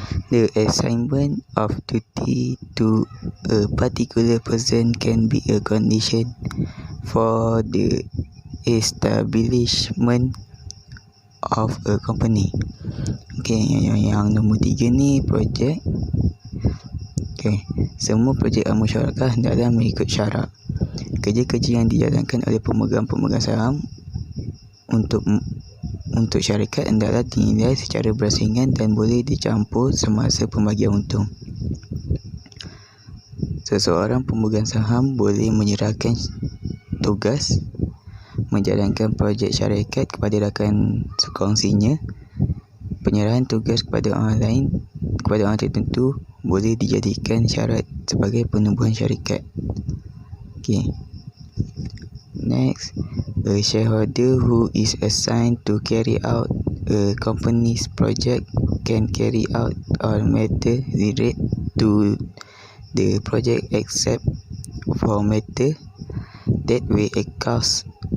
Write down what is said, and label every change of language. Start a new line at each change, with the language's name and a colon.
English: The assignment of duty to a particular person can be a condition for the establishment of a company.
Malay: Okay, yang nombor 3 ni projek. Okay, semua projek al-musyarakah hendaklah mengikut syarat. Kerja-kerja yang dijalankan oleh pemegang saham untuk syarikat hendaklah dinilai secara berasingan dan boleh dicampur semasa pembagian untung. Seseorang pemegang saham boleh menyerahkan tugas menjalankan projek syarikat kepada rakan sekongsinya. Penyerahan tugas kepada orang tertentu boleh dijadikan syarat sebagai penubuhan syarikat. Okay.
English: Next, a shareholder who is assigned to carry out a company's project can carry out all matter related to the project except for matter that will cause